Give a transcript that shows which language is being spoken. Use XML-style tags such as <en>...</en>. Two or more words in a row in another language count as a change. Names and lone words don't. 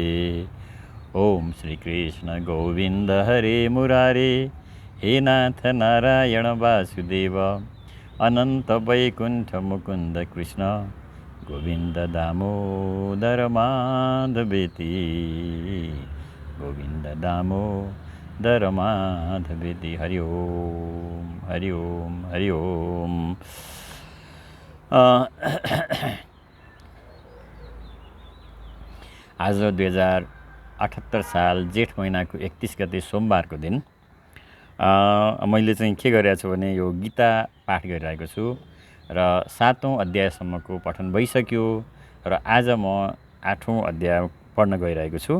<sa>ओम श्रीकृष्ण गोविन्द हरे मुरारे हे नाथ नारायण वासुदेव अनंत वैकुंठ मुकुंद कृष्ण गोविंद दामोदर माधवेति गोविंद दामोदर माधवेति। हरि ओम हरि ओम हरि ओम।</sa> <ne>आज 2078 साल जेठ महिनाको 31 गते सोमबारको दिन मैले चाहिँ के गरिरहेको छु भने यो गीता पाठ गरिरहेको छु र 7औं अध्यायसम्मको पठन भइसक्यो र आज म 8औं अध्याय पढ्न गइरहेको छु।</ne>